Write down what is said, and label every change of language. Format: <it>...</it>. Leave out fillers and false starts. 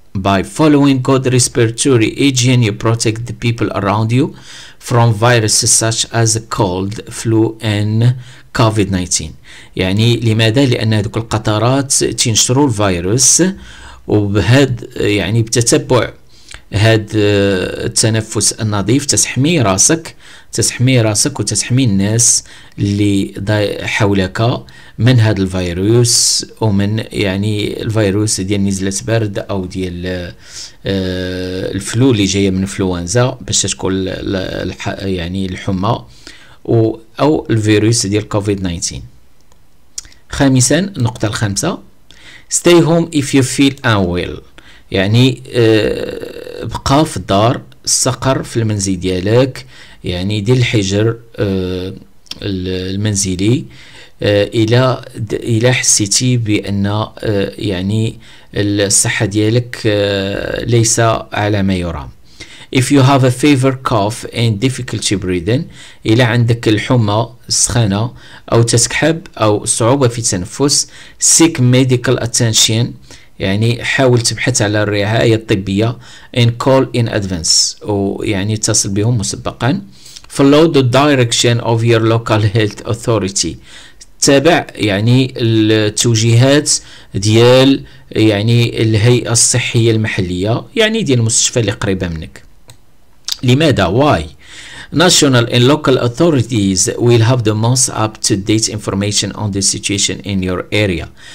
<en>By following good respiratory hygiene, you protect the people around you from viruses such as cold, flu and COVID-19.</en> <ar>يعني لماذا؟ لأن هذوك القطرات تنشروا الفيروس، وبهذا يعني بتتبع هذا التنفس النظيف تحمي راسك وتحمي الناس اللي حولك من هذا الفيروس، ومن يعني الفيروس ديال نزلة برد او ديال الفلو اللي جايه من انفلونزا باش تكون يعني الحمى او الفيروس ديال كوفيد 19. خامسا، النقطة الخامسة،</ar> <en>stay home if you feel unwell.</en> <ar>يعني بقى في الدار، استقر في المنزل ديالك، يعني دير الحجر المنزلي الى حسيتي بان يعني الصحة ديالك ليس على ما يرام.</ar> <en>If you have a fever, cough and difficulty breathing،</en> <ar>إلى عندك الحمى، السخانة أو تسكحب أو صعوبة في التنفس،</ar> <en>seek medical attention،</en> <ar>يعني حاول تبحث على الرعاية الطبية،</ar> <en>and call in advance،</en> <ar>ويعني اتصل بهم مسبقا.</ar> <en>Follow the direction of your local health authority،</en> <ar>تابع يعني التوجيهات ديال يعني الهيئة الصحية المحلية، يعني ديال المستشفى اللي قريبة منك. لماذا؟</ar> <en>Why? National and local authorities will have the most up-to-date information on the situation in your area.</en>